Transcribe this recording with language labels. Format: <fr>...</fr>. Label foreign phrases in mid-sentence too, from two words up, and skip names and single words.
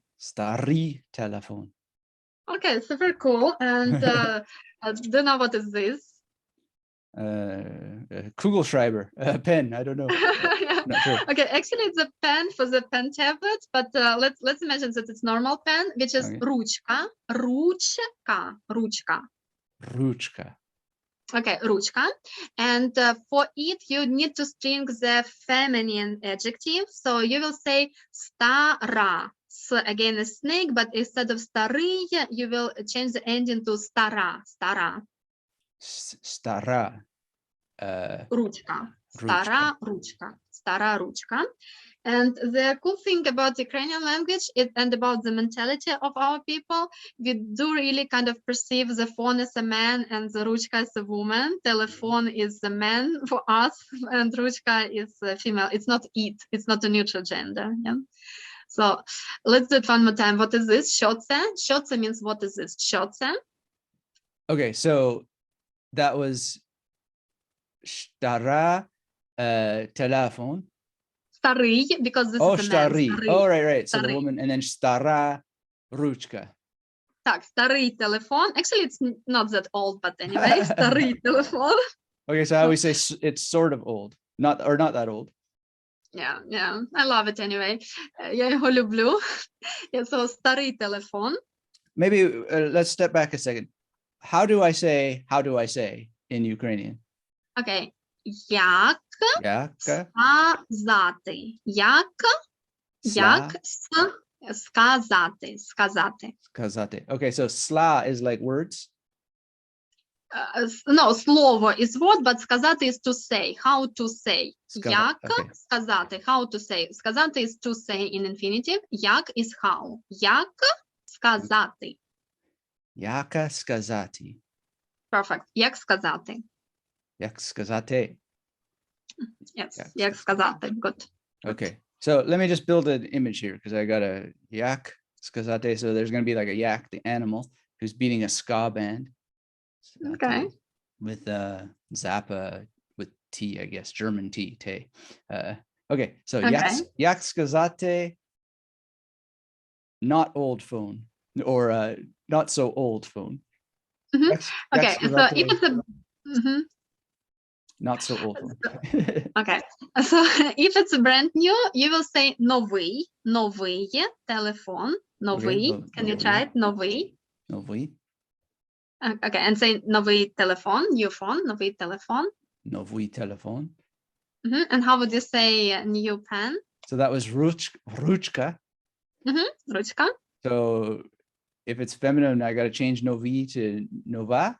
<en>Starý telephone. Okay, super cool. And do you know what is this? Kugelschreiber, pen. I don't know. Yeah. Not sure. Okay, actually it's a pen for the pen tablet, but let's imagine that it's normal pen, which is Okay.</en> <uk>ручка, ручка, ручка. Ruchka.</uk> <en>Okay, ручка. And for it, you need to string the feminine adjective. So you will say стара. So again, a snake, but instead of старый, you will change the ending to стара, стара.</en> <uk>Stara. Ручка. Стара ручка. Стара ручка.</uk> <en>And the cool thing about Ukrainian language and about the mentality of our people, we do really kind of perceive the phone as a man and the ruchka as a woman. Telephone is a man for us and ruchka is a female. It's not it. It's not a neutral gender. Yeah. So let's do it one more time. What is this? Shotse. Shotse means what is this? Shotse. Okay, so that was stara telephone.</en> <uk>Старый, because this is a man. Starý. Старый.</uk> <en>Oh, right. So the</en> <uk>Starý.</uk> <en>woman, and then stara ruchka.</en> <uk>Так, старий телефон.</uk> <en>Actually, it's not that old, but anyway,</en> <uk>старий телефон.</uk> <en>Okay, so I always say it's sort of old, not that old. Yeah, I love it anyway.</en> <uk>Я його люблю. So, старий телефон.</uk> <en>Maybe let's step back a second. How do I say in Ukrainian?</en> <uk>Okay. Як сказати? Як сказати? Сказати.</uk> <en>Okay, so sla is like words. No, слово is word, but сказати is to say. How to say?</en> <uk>Як сказати?</uk> <en>How to say? Сказати is to say in infinitive. Як is how.</en> <uk>Як сказати? Як сказати. Perfect. Як сказати? Як сказати. Yes. Як сказати.</uk> <en>Good. Okay. So let me just build an image here because I got a</en> <uk>як сказати.</uk> <en>So there's going to be like a yak, the animal, who's beating a ska band. Okay. With Zappa with T, I guess, German T, te. Okay. So</en> <uk>як сказати,</uk> <en>not old phone or not so old phone. Okay. So if it's a not so old phone. Okay. So if it's brand new, you will say</en> <uk>новий телефон.</uk> <en>Новий. Okay, Can you try it?</en> <uk>Новий. Новий.</uk> <en>Okay, and say</en> <uk>новий телефон,</uk> <en>new phone,</en> <uk>новий телефон. Новий телефон.</uk> <en>And how would you say new pen? So that was ручка.</en> <uk>Ручка.</uk> <en>So if it's feminine, I got to change novi to nova.</en>